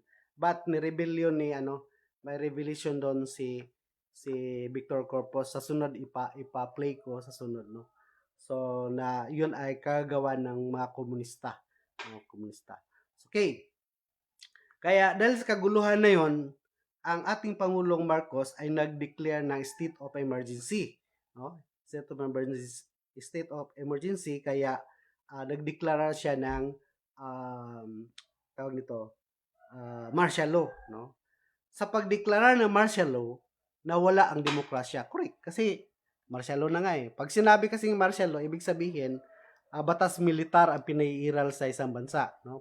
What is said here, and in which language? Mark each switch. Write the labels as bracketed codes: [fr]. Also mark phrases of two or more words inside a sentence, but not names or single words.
[tl] But ni rebellion may revelation doon si Victor Corpus. Sa sunod ipa-play ko sa sunod, no. So na yun ay kagawa ng mga komunista, komunista. Okay. Kaya dahil sa kaguluhan na yon, ang ating Pangulong Marcos ay nag-declare ng [en] state of emergency, [tl] no? [en] State of emergency, [tl] kaya nagdeklara siya ng tawag nito, [en] martial law, [tl] no? Sa pagdeklara ng [en] martial law, [tl] nawala ang demokrasya. Correct, kasi [en] martial law [tl] na nga eh. Pag sinabi kasing [en] martial law, [tl] ibig sabihin batas militar ang pinaiiral sa isang bansa, no?